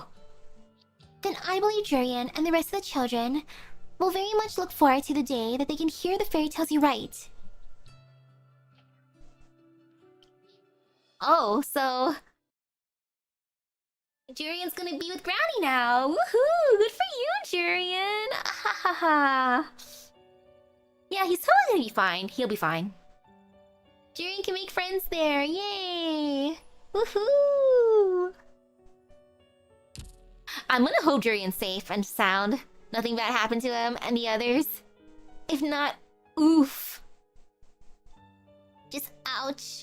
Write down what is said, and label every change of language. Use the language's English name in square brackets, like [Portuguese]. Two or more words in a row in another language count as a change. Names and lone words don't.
[English] Then I believe Jurian and the rest of the children will very much look forward to the day that they can hear the fairy tales you write. Oh, so Jurian's gonna be with Granny now. Woohoo! Good for you, Jurian. Ha ha ha. Yeah, he's totally gonna be fine. He'll be fine. Jurian can make friends there. Yay! Woohoo! I'm gonna hope Jurian's safe and sound. Nothing bad happened to him and the others. If not, oof. Just ouch.